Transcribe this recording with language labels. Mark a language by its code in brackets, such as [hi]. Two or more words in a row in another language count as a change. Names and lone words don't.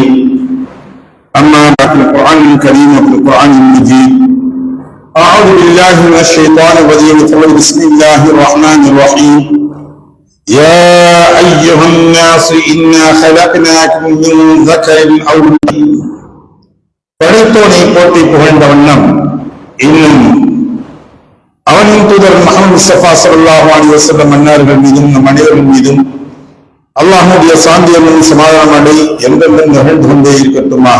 [ar] أما بعد، القرآن الكريم وفي القرآن المجيد. أعوذ بالله من الشيطان الرجيم. بسم الله الرحمن الرحيم. يا أيها الناس إنا خلقناكم من ذكر أو أنثى. [ta] படைத்தோனை போற்றி புகழ்ந்த வண்ணம் இன்னும் அவனின் தூதர் முஹம்மது முஸ்தபா [ar] صلى الله عليه وسلم [ta] அன்னார்கள் மீதும் நம் அனைவரின் மீதும் அல்லாஹ்வுடைய சாந்தியமும் சமாதானமடை என்றென்றும் நிகழ்ந்து கொண்டே இருக்கட்டுமாக.